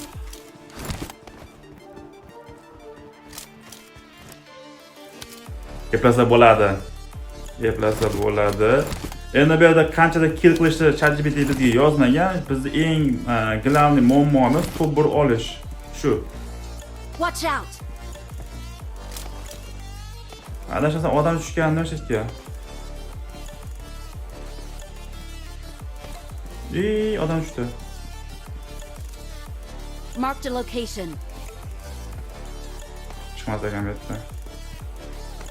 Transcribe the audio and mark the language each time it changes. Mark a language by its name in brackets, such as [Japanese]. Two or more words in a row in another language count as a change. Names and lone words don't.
[Uzbek] Eplasa bo'ladi. Eplasa bo'ladi. Endi bu yerda qanchada kill qilishni ChatGPT bizga yozmagan. Bizning eng glavniy muammomiz to'p bir olish. Shu. [English] Watch out. [Uzbek] Adashmasam odam tushganini o'shatga. Odam tushdi. [English] Marked a location. [Uzbek] Chiqmas ekan bu yerda.